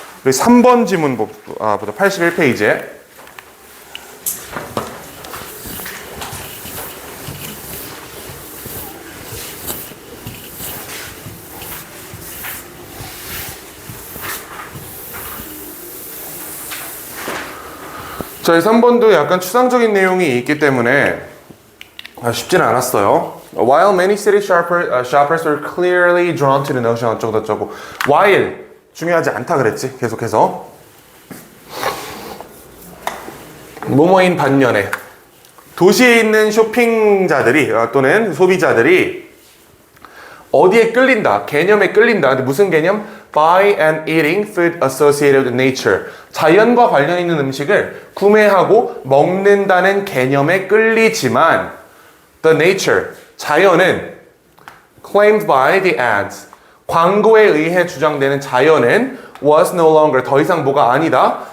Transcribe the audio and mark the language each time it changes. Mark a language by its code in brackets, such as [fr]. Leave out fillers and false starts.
[ko] 우리 3번 지문부터 81페이지에 저희 3번도 약간 추상적인 내용이 있기 때문에 쉽지는 않았어요. [en] While many city shoppers were clearly drawn to the notion [ko] 어쩌고 저쩌고. While 중요하지 않다 그랬지. 계속해서 뭐뭐인 반면에 도시에 있는 쇼핑자들이 또는 소비자들이 어디에 끌린다? 개념에 끌린다. 근데 무슨 개념? [en] Buy and eating food associated with nature. [ko] 자연과 관련 있는 음식을 구매하고 먹는다는 개념에 끌리지만 the nature, 자연은 claimed by the ads. 광고에 의해 주장되는 자연은 was no longer, 더 이상 뭐가 아니다.